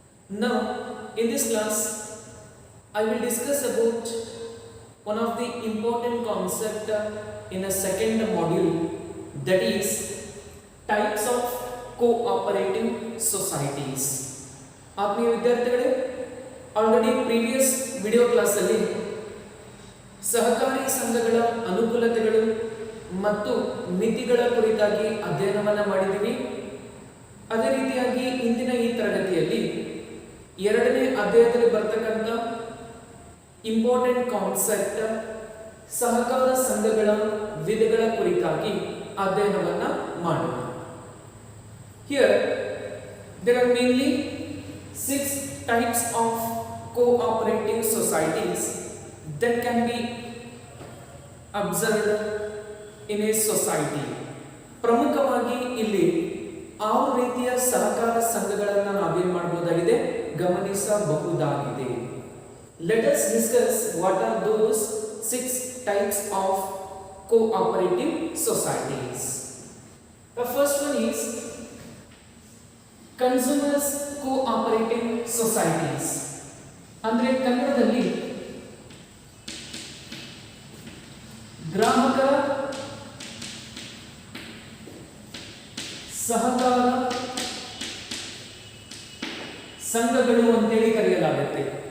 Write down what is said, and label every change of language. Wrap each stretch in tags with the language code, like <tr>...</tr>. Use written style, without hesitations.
<en>Now, in this class, I will discuss about one of the important concept in a second module, that is types of cooperative societies.</en> <kn>ಆತ್ಮೀಯ ವಿದ್ಯಾರ್ಥಿಗಳೇ, already previous video ಕ್ಲಾಸಲ್ಲಿ ಸಹಕಾರಿ ಸಂಘಗಳ ಅನುಕೂಲತೆಗಳು ಮತ್ತು ಮಿತಿಗಳ ಕುರಿತಾಗಿ ಅಧ್ಯಯನವನ್ನು ಮಾಡಿದ್ದೀವಿ. ಅದೇ ರೀತಿಯಾಗಿ ಇಂದಿನ ಈ ತರಗತಿಯಲ್ಲಿ ಎರಡನೇ ಅಧ್ಯಾಯದಲ್ಲಿ ಬರ್ತಕ್ಕಂಥ ಇಂಪಾರ್ಟೆಂಟ್ ಕಾನ್ಸೆಪ್ಟ್ ಸಹಕಾರ ಸಂಘಗಳ ವಿಧಗಳ ಕುರಿತಾಗಿ ಅಧ್ಯಯನವನ್ನು ಮಾಡೋಣ.</kn> <en>Here there are mainly 6 types of cooperative societies that can be observed in a society.</en> <kn>ಪ್ರಮುಖವಾಗಿ ಇಲ್ಲಿ 6 ರೀತಿಯ ಸಹಕಾರ ಸಂಘಗಳನ್ನು ನಾವೇನು ಮಾಡಬಹುದಾಗಿದೆ, ಗಮನಿಸಬಹುದಾಗಿದೆ.</kn> <en>Let us discuss what are those 6 types of cooperative societies. The first one is consumers cooperative societies.</en> <kn>ಅಂದ್ರೆ ಕನ್ನಡದಲ್ಲಿ ಗ್ರಾಹಕರ ಸಹಕಾರ ಸಂಘಗಳು ಅಂತೇಳಿ ಕರೆಯಲಾಗುತ್ತೆ.</kn>